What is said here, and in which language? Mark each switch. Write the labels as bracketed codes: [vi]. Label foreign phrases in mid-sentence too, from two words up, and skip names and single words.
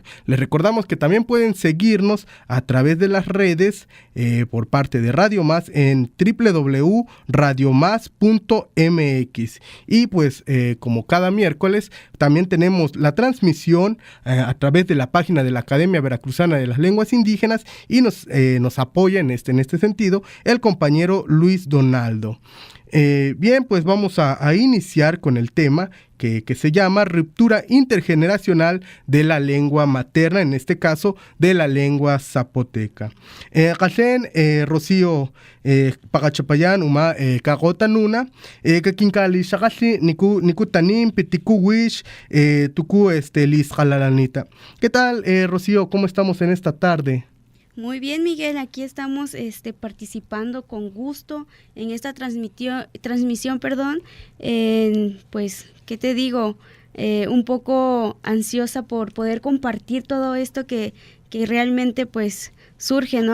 [es] Les recordamos que también pueden seguirnos a través de las redes por parte de Radio Más en www.radiomás.mx y pues como cada miércoles también tenemos la transmisión a través de la página de la Academia Veracruzana de las Lenguas Indígenas y nos apoya en este sentido el compañero Luis Donaldo. Bien, pues vamos a iniciar con el tema que se llama ruptura intergeneracional de la lengua materna, en este caso de la lengua zapoteca. [top] Rocío pagachapayan uma kagota nuna kakinkali shakashi niku tanim petiku wish tuku lis jalalanita. [es] ¿Qué tal, Rocío? ¿Cómo estamos en esta tarde? Muy bien, Miguel, aquí estamos participando con gusto en esta transmisión, pues, ¿qué te digo? Un poco ansiosa por poder compartir todo esto que realmente, pues, surge, ¿no?